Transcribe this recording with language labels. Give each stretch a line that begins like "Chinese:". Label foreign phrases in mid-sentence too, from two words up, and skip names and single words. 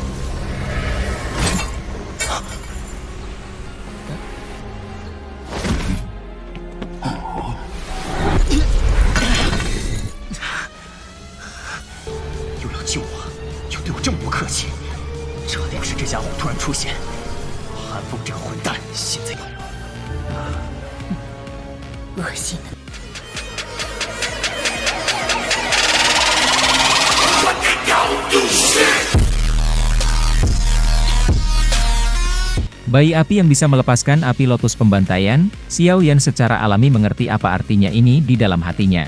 Chinese: 又要救我，又对我这么不客气，这定是这家伙突然出现。韩风这个混蛋，现在恶心的。
Indonesian: Bayi api yang bisa melepaskan api lotus pembantaian, Xiao Yan secara alami mengerti apa artinya ini di dalam hatinya.